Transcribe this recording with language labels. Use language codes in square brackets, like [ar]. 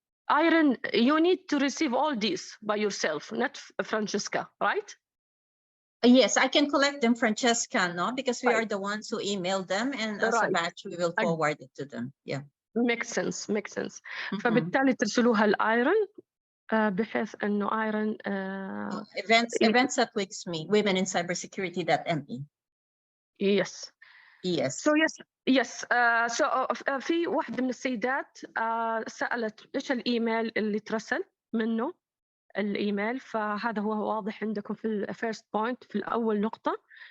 [en] Irene, you need to receive all these by yourself, not Francesca, right? Yes, I can collect them, Francesca, no, because we are the ones who emailed them, and as a batch, we will forward it to them. Yeah. make sense. [ar] فبالتالي ترسلوها الآيرن بحيث إنه آيرن [en] events at WiCSME women in cybersecurity.me. yes. Yes. Yes. [ar] في واحدة من السيدات سألت إيش الإيميل اللي ترسل منه الإيميل، فهذا هو واضح عندكم في الفيرست بوينت في الأول نقطة.